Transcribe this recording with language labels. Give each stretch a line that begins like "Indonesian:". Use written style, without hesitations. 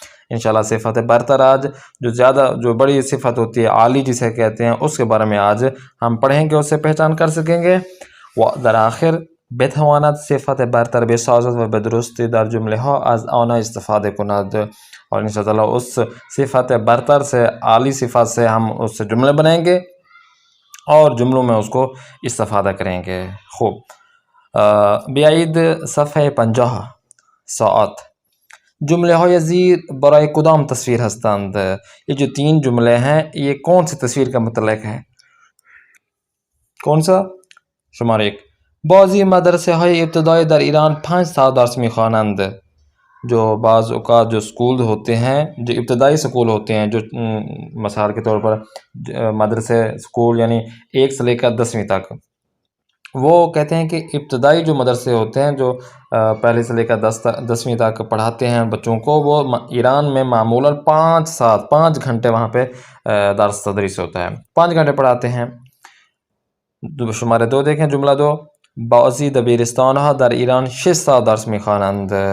Urdu: انشاءاللہ صفت برتر آج جو بڑی صفت ہوتی ہے، عالی جسے کہتے ہیں، اس کے بارے میں آج ہم پڑھیں گے، اس سے پہچان کر سکیں گے۔
Persian: و در آخر بتواند صفت برتر بسازد و بدرستی در جمله ها از آن استفاده کند.
Urdu: اور انشاءاللہ اس صفت برتر سے، عالی صفت سے ہم اس سے جملے بنائیں گے اور جملوں میں اس کو استفادہ کریں گے۔
Persian: خوب، بیایید صفحه 50 ساعت. جمله های زیر برای کدام تصویر هستند؟
Urdu: یہ جو 3 جملے ہیں یہ کون سی تصویر کا متعلق ہے؟ کون سا؟
Persian: شماره 1: بعضی مدرسه های ابتدایی در ایران 5 ساعت درس میخوانند.
Urdu: جو بعض اوقات جو اسکول ہوتے ہیں، جو ابتدائی اسکول ہوتے ہیں، جو مثال کے طور پر مدرسے اسکول یعنی 1 سے لے کر 10ویں تک، وہ کہتے ہیں کہ ابتدائی جو مدرسے ہوتے ہیں، جو پہلے سے لے کر 10ویں تک پڑھاتے ہیں بچوں کو، وہ ایران میں معمولاً 5 گھنٹے وہاں پہ درس تدریس ہوتا ہے، 5 گھنٹے پڑھاتے ہیں۔ شماره 2 دیکھیں، جملہ 2:
Persian: بعضی دبیرستانها در ایران 6 ساعت درس میخوانند.